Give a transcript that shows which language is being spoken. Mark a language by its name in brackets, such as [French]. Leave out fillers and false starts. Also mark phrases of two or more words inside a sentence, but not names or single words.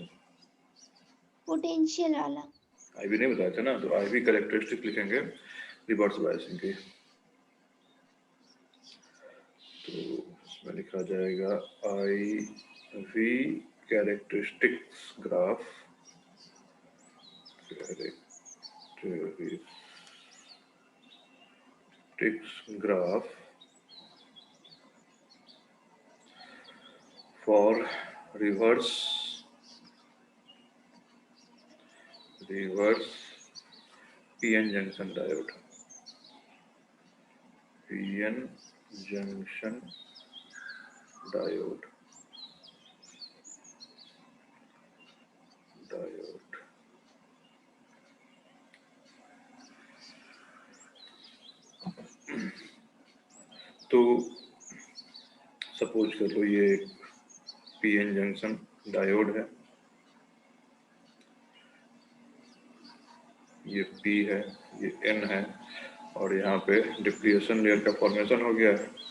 [Hindi] पोटेंशियल वाला। आईवी नहीं बताए थे ना, तो [English] IV characteristic [Hindi] लिखेंगे [English] reverse biasing [Hindi] की। तो इसमें लिखा जाएगा [English] IV characteristics graph, graph for reverse PN junction diode. PN junction diode. [Hindi] तो सपोज कर लो ये [English] PN junction diode [Hindi] है, ये पी है, ये एन है, और यहाँ पे [English] depletion layer [Hindi] का फॉर्मेशन हो गया है।